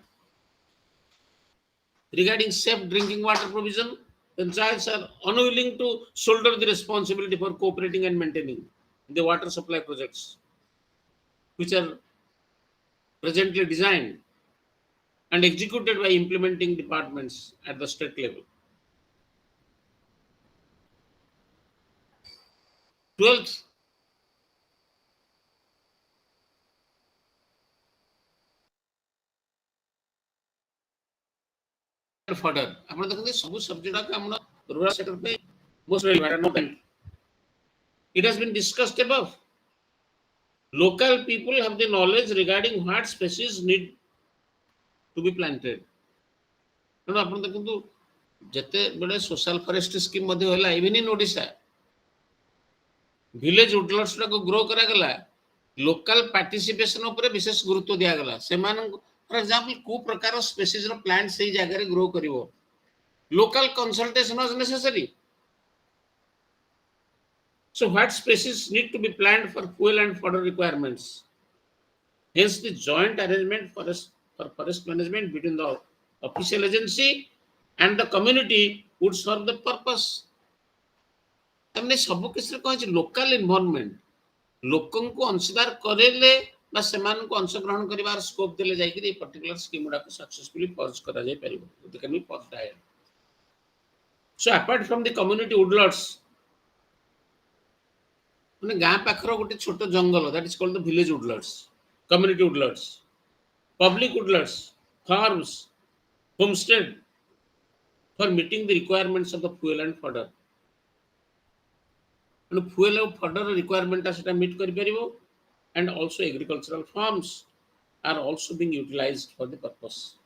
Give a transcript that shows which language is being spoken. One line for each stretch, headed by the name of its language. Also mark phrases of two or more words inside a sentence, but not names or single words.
English: Regarding safe drinking water provision, panchayats are unwilling to shoulder the responsibility for cooperating and maintaining the water supply projects, which are presently designed and executed by implementing departments at the state level. 12th, fodder.
Odia: ଆପଣ ଦେଖନ୍ତୁ ସବୁ ସବଜେକ୍ଟ ଯାକ ଆମର
English: rural sector
Odia: ପାଇଁ
English: most relevant. It has been discussed above. Local people have the knowledge regarding what species need to be planted.
Odia: ତେଣୁ ଆପଣ ଦେଖନ୍ତୁ ଯେତେବେଳେ
English: social forestry scheme
Odia: ମଧ୍ୟ ହେଲା
English: even in Odisha village woodlots
Odia: ଟାକୁ ଗ୍ରୋ କରାଗଲା
English: local participation
Odia: ଉପରେ ବିଶେଷ ଗୁରୁତ୍ୱ ଦିଆଗଲା ସେମାନଙ୍କୁ
English: for example
Odia: କୋଉ ପ୍ରକାର ସ୍ପେସିସର ପ୍ଲାଣ୍ଟ ସେଇ ଜାଗାରେ ଗ୍ରୋ କରିବ
English: local consultation was necessary so what species need to be planted for fuel and fodder requirements hence the joint arrangement for forest management between the official agency and the community would serve the purpose
Odia: ତାମାନେ ସବୁ କିଛି କଣ ଅଛି
English: local involvement
Odia: ଲୋକଙ୍କୁ ଅଂଶୀଦାର କରେଇଲେ ବା ସେମାନଙ୍କୁ ଅଂଶଗ୍ରହଣ କରିବାର ସ୍କୋପ ଦେଲେ ଯାଇକି ଏ
English: particular scheme ଗୁଡାକୁ successfully purge
Odia: କରାଯାଇ ପାରିବ
English: it can be purged ahead. So apart from the community woodlots
Odia: ମାନେ ଗାଁ ପାଖର ଗୋଟେ ଛୋଟ ଜଙ୍ଗଲ
English: that is called the village woodlots, community woodlots, public woodlots, farms, homestead for meeting the requirements of the fuel and fodder. Fuel and fodder requirement as meet kariପାରିବ and also agricultural farms are also being utilized for the purpose.